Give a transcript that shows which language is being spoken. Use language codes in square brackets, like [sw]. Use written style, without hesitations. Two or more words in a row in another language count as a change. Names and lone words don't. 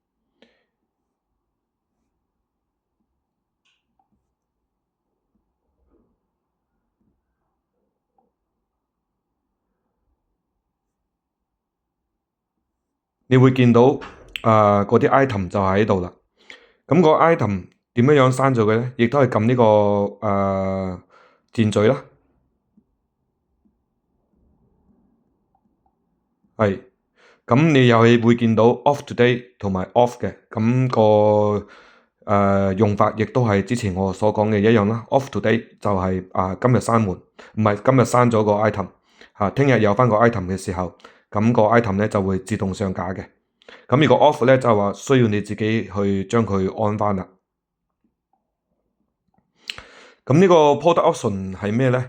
[yue] 你會見到嗰啲 item 就喺度啦。咁個 item 點樣刪咗佢呢？亦都係撳呢個箭嘴啦。係。咁你又係會見到 [en] off today [yue] 同埋 off 嘅。咁個用法亦都係之前我所講嘅一樣啦。 [en] off today [yue] 就係今日閂門，唔係今日刪咗個 item。聽日有翻個 item 嘅時候，咁個 item 咧就會自動上架嘅。咁如果 off 咧就係話需要你自己去將佢安翻啦。咁呢個 [en] product option [yue] 係咩呢？